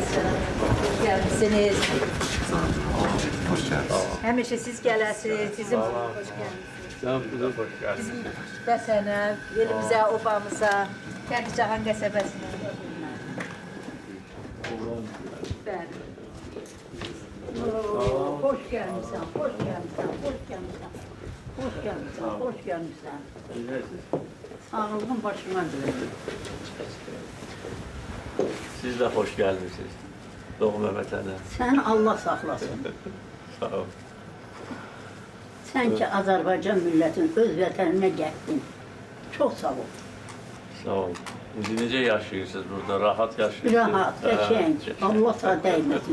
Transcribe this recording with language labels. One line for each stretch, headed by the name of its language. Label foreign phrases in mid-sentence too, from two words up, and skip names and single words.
Azerbaijani: Hoş gəlmişsiniz.
Turkish: Hoş geldiniz.
Azerbaijani: Həmişə siz gələsiniz, bizim vətənə, elimizə, obamıza, Kərkicahan qəsəbəsinə. Bəli. Hoş gəlmişsən, hoş gəlmişsən, hoş gəlmişsən. Hoş gəlmişsən, hoş gəlmişsən. Sağlığın başına dönür.
Turkish: Siz de hoş geldiniz.
Azerbaijani: Doğma vətənə. Sən Allah saxlasın. Sağ ol. Sən ki, Azərbaycan millətin öz vətəninə gəldin. Çox sağ ol. Sağ ol. İndi necə yaşayırsınız burada? Rahat yaşayırsınız? Rahat, qəşəng. Allah sağ dəyməsin.